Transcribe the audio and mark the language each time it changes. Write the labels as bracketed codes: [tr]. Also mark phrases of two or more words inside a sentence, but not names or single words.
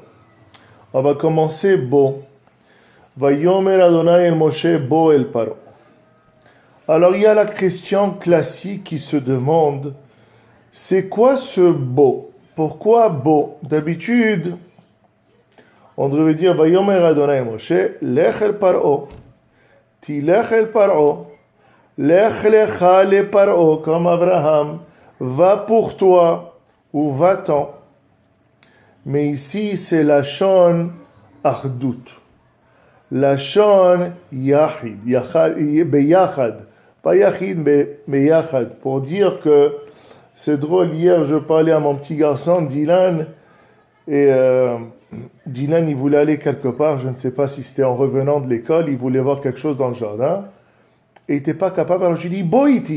[fr] On va commencer Bo. [he] ויאמר ה׳ אל משה בא אל פרעה. [fr] Alors il y a la question classique qui se demande, c'est quoi ce Bo? Pourquoi Bo? D'habitude, on devrait dire [he] ויאמר ה׳ אל משה לך אל פרעה. תלך אל פרעה. לך לך לפרעה, [fr] comme Abraham. Va pour toi ou va-t'en. Mais ici, c'est la [he] לשון אחדות. לשון יחיד. ביחד. [fr] Pas Yachid, mais Beyachad. Pour dire que, c'est drôle, hier, je parlais à mon petit garçon, Dylan, et Dylan, il voulait aller quelque part, je ne sais pas si c'était en revenant de l'école, il voulait voir quelque chose dans le jardin, et il n'était pas capable, alors j'ai dit, Boïti.